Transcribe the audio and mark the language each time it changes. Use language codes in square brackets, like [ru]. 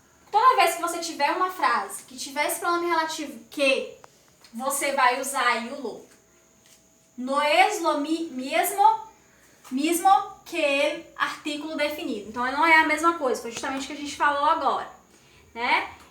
[pt] Toda vez que você tiver uma frase que tiver esse pronome relativo que, você vai usar aí o lo. [es] No es lo mismo que el artículo definido. [pt] Então, não é a mesma coisa, foi justamente o que a gente falou agora, né?